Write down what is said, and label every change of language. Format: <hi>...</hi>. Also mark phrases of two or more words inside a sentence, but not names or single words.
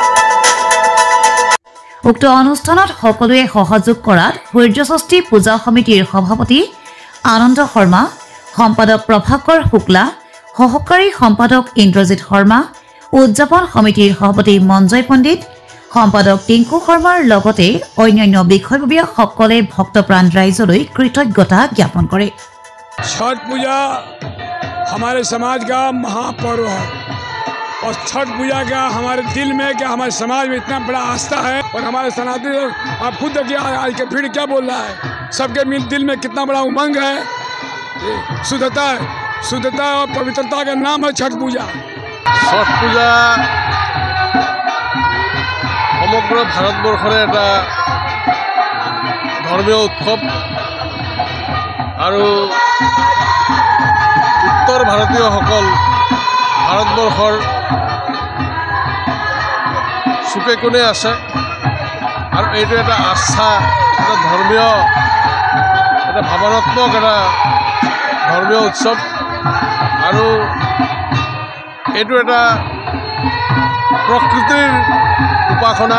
<as>উক্ত অনুষ্ঠানত সকলোৱে সহযোগ কৰাত সূৰ্যষষ্ঠী পূজা সমিতিৰ সভাপতি আনন্দ শৰ্মা, সম্পাদক প্ৰভাকৰ শুক্লা, সহকাৰী সম্পাদক ইন্দ্ৰজিৎ শৰ্মা, উদযাপন সমিতিৰ সভাপতি মঞ্জয় পণ্ডিত, সম্পাদক টিংকু শৰ্মাৰ লগতে অন্যান্য বিষয়ববীয়াসকলে ভক্তপ্ৰাণ ৰাইজলৈ কৃতজ্ঞতা জ্ঞাপন কৰে।</as> <hi>छठ पूजा हमारे समाज का महापर्व है और छठ पूजा का हमारे दिल में क्या हमारे समाज में इतना बड़ा आस्था है और हमारे सनातनी आप खुद देखिए आज के भीड़ क्या बोल रहा है, सबके दिल में कितना बड़ा उमंग है। शुद्धता और पवित्रता का नाम है छठ पूजा।</hi> <as>छठ पूजा সমগ্ৰ ভাৰতবৰ্ষৰে এটা ধৰ্মীয় উৎসৱ আৰু উত্তৰ ভাৰতীয়সকল ভাৰতবৰ্ষৰ চুকে কোণে আছে আৰু এইটো এটা আস্থা, এটা ধৰ্মীয়, এটা ভাৱনাত্মক এটা ধৰ্মীয় উৎসৱ আৰু এইটো এটা প্ৰকৃতিৰ উপাসনা।</as>